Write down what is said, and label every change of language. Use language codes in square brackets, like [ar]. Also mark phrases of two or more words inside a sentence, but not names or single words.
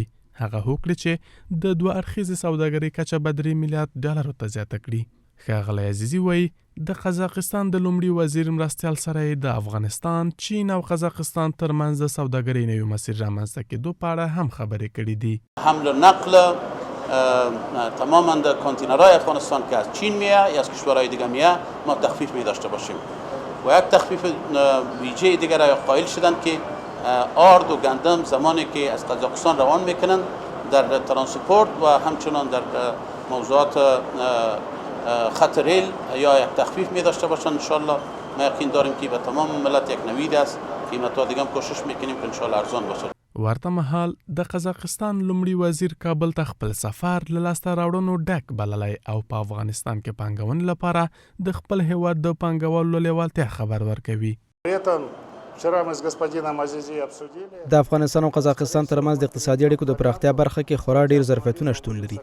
[ps] هغه هوکړې چې د دوه اړخیزې سوداګرۍ کچه به 3 میلیارد ډالرو ته زیاته کړي. ښاغلی عزیزي وایي د قزاقستان د لومړي وزیر مرستیال سره د افغانستان، چین او قزاقستان ترمنځ د سوداګرۍ نوي مسیر رامنځته کېدو په اړه هم خبرې کړې دي. [fa] حمل و نقل تماما در کانتینرهای افغانستان که از چین میاد یا از کشورهای دیگه میاد ما تخفیف می داشته باشیم و یک تخفیف ویژه دیگر را قائل شدند که آرد و گندم زمانی که از قزاقستان روان میکنند در ترانسپورت و همچنان در موضوعات خط ریل یا یک تخفیف می داشته باشند. انشالله ما یقین داریم که به تمام ملت یک نوید است قیمت‌ها دیگه هم کوشش میکنیم که انشاءالله ارزان باشه. [ps] ورته مهال د قزاقستان لومړي وزیر کابل ته خپل سفر له لاسته راوړنو ډک بللی او په افغانستان کې پانګونې لپاره د خپل هیواد د پانګوالو لیوالتیا خبر ورکوي. د افغانستان او قزاقستان ترمنځ د اقتصادي اړیکو د پراختیا برخه کې خورا ډیر ظرفیتونه شتون لري.